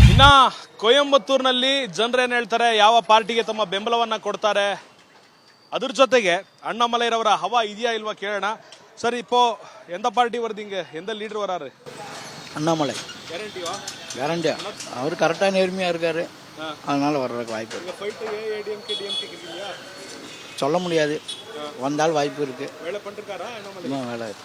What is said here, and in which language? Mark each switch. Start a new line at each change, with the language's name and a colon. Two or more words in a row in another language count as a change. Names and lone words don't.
Kannada: ಇನ್ನ ಕೊಯಂಬತ್ತೂರಿನಲ್ಲಿ ಜನರೇನು ಹೇಳ್ತಾರೆ, ಯಾವ ಪಾರ್ಟಿಗೆ ತಮ್ಮ ಬೆಂಬಲವನ್ನ ಕೊಡ್ತಾರೆ, ಅದ್ರ ಜೊತೆಗೆ ಅಣ್ಣಾಮಲೈರವರ ಹವಾ ಇದೆಯಾ ಇಲ್ವಾ ಕೇಳೋಣ. ಸರ್,
Tamil: இப்போ எந்த பார்ட்டி வருதுங்க, எந்த லீடர் வராரு? அண்ணாமலை கேரண்டியா? கேரண்டியா, அவர் கரெக்டாக நேர்மையாக இருக்காரு, அதனால வர்றதுக்கு வாய்ப்பு இருக்கு. சொல்ல முடியாது, வந்தால் வாய்ப்பு இருக்கு. வேலை பண்ணிருக்காரா அண்ணாமலை? வேலை